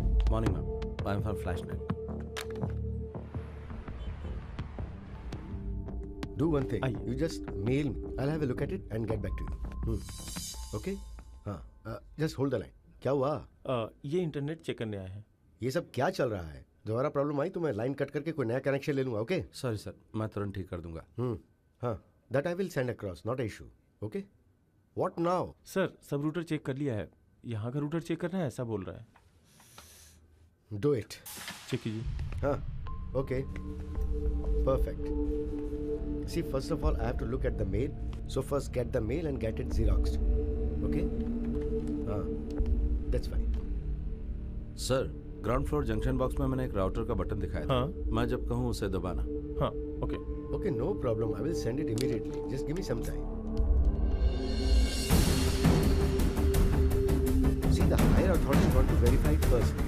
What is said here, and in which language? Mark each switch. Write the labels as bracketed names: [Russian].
[English] Morning, ma'am. I'm from FlashNet. Do one thing. You just mail me. I'll have a look at it and get back to you. Okay? हाँ. Just hold the line. [Hindi] क्या हुआ? ये internet check करने आया है। ये सब क्या चल रहा है? दोबारा प्रॉब्लम आई तो मैं लाइन कट करके कोई नया कनेक्शन ले लूंगा। [English] Okay? [Hindi] सॉरी सर, मैं तुरंत ठीक कर दूंगा। [English] हाँ, that I will send across, not issue. Okay? What now? [Hindi] Sir, सब रूटर चेक कर लिया है। यहाँ का रूटर चेक करना है, ऐसा बोल रहा है। [English] Do it. [Hindi] चेक कीजिए। [English] हाँ, okay, perfect. See, first of all, I have to look at the mail. So first get the mail and get it Xeroxed. Okay? That's fine. [Hindi] Sir, ground floor junction box में मैंने एक router का button दिखाया था। मैं जब कहूँ उसे दबाना। हाँ, okay. [English] Okay, no problem. I will send it immediately. Just give me some time. See, the higher authorities want to verify it first.